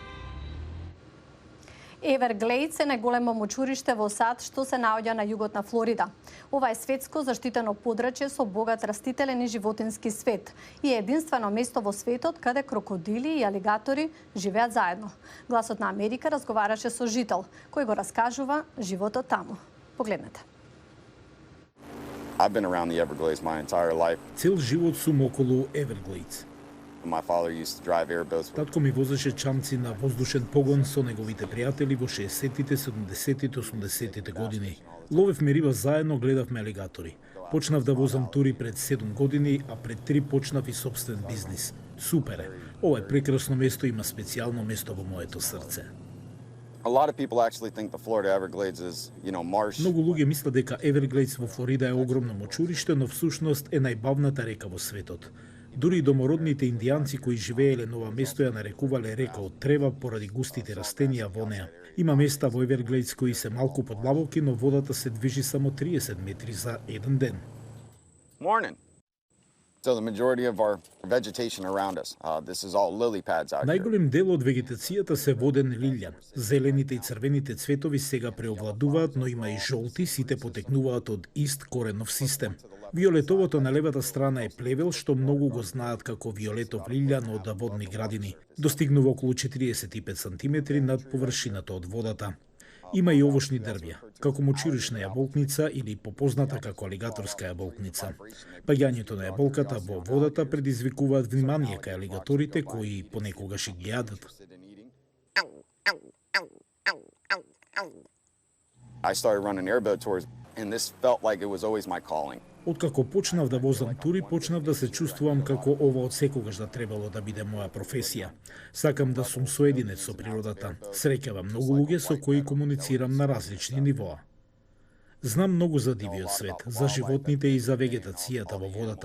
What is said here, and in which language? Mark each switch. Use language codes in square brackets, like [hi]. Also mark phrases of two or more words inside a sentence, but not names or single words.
[mk] Everglades е најголемо мочуриште во сад што се наоѓа на југот на Флорида. Ова е светско заштитено подрачје со богат растителен и животински свет и е единствено место во светот каде крокодили и алигатори живеат заедно. Гласот на Америка разговараше со жител кој го раскажува животот таму. Погледнете. [en] I've been around the Everglades my entire life. [mk] Цел живот сум околу Everglades. [en] My father used to drive airboats. [mk] Татко ми возеше чамци на воздушен погон со неговите пријатели во 60-тите, 70-тите, 80-тите години. Ловевме риба заедно, гледавме алигатори. Почнав да возам тури пред 7 години, а пред 3 почнав и собствен бизнис. Супер е. Ова е прекрасно место, има специјално место во моето срце. [en] A lot of people actually think the Florida Everglades is, marsh. [mk] Многу луѓе мислат дека Everglades во Флорида е огромно мочуриште, но всушност е најбавната река во светот. Дури и домородните индијанци кои живееле на ова место ја нарекувале река од трева поради густите растенија во неа. Има места во Everglades кои се малку подлабоки, но водата се движи само 30 метри за еден ден. [en] Morning. So the majority of our vegetation around us, this is all lily pads out here. [mk] Најголем дел од вегетацијата се воден лилјан. Зелените и црвените цветови сега преовладуваат, но има и жолти, сите потекнуваат од ист коренов систем. Виолетовото на левата страна е плевел, што многу го знаат како виолетов лилјан од водни градини. Достигнува околу 45 сантиметри над површината од водата. Има и овошни дрвја, како мочуришна јаболкница или попозната како алигаторска јаболкница. Паѓањето на јаболката во водата предизвикуваат внимание кај алигаторите кои понекогаш и ги јадат. I started running airboat tours and this felt like it was always my calling. Откако почнав да возам тури, почнав да се чувствувам како ова од секогаш да требало да биде моја професија. Сакам да сум соединет со природата. Среќавам многу луѓе со кои комуницирам на различни нивоа. Знам многу за дивиот свет, за животните и за вегетацијата во водата.